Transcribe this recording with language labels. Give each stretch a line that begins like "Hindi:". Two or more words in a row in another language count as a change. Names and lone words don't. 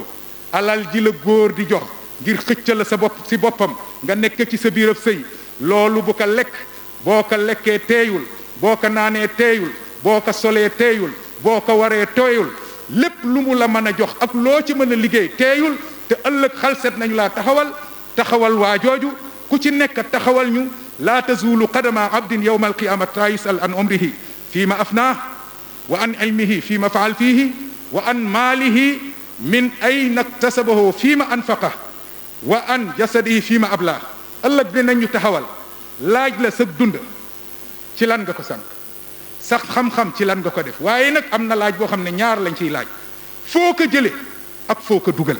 Wolof: alal ji la góor di jox ngir xëcc la sa bopp si boppam nga nekk ci sa biirab sëy, loolu bu ko lekk. boo ko lekkee teeyul, boo ko naanee teeyul, boo ko solee teeyul, boo ko waree teeyul, lépp lu mu la mën a jox ak loo ci mën a liggéey teeyul. te ëllëg xalset nañu laa taxawal waa jooju ku ci nekk taxawal ñu.
Arabic: لا تزول قدما عبد يوم القيامة حتى يسأل عن عمره فيما أفناه وعن علمه فيما فعل فيه وعن ماله من أين اكتسبه وفيما أنفقه وعن جسده فيما أبلاه.
Wolof: ëllëg dinañ ñu taxawal laaj la sa dund ci lan nga ko sànq, sax xam-xam ci lan nga ko def. waaye nag am na laaj boo xam ne ñaar lañ ciy laaj, foo ko jële ak foo ko dugal.